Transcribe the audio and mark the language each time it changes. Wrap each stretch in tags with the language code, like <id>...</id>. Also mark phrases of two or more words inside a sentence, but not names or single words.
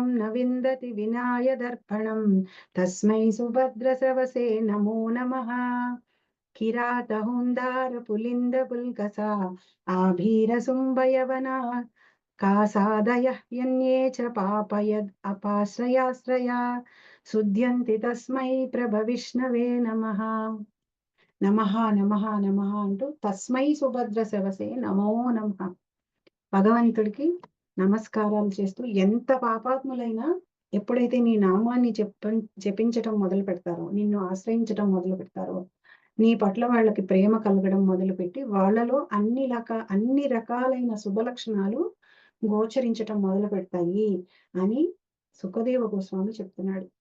<sa>न विन्दति विनाय दर्पणं तस्मै सुभद्रस्रवसे नमो नमः किरातहुन्दार पुलिन्द पुल्कसा आभीरसुम्बयवना कासादयः यन्ये च पापयद् अपाश्रयाश्रया शुध्यन्ति तस्मै ప్రభవిష్ణవే నమః నమః నమః నమః అంటూ తస్మై సుభద్ర శవసే నమో నమః</sa> <te>భగవంతుడికి నమస్కారాలు చేస్తూ ఎంత పాపాత్ములైనా ఎప్పుడైతే నీ నామాన్ని జపించటం మొదలు పెడతారో నిన్ను ఆశ్రయించటం మొదలు పెడతారో నీ పట్ల వాళ్ళకి ప్రేమ కలగడం మొదలుపెట్టి వాళ్ళలో అన్ని రకాలైన శుభలక్షణాలు గోచరించటం మొదలు పెడతాయి అని సుఖదేవ గోస్వామి చెప్తున్నాడు.</te>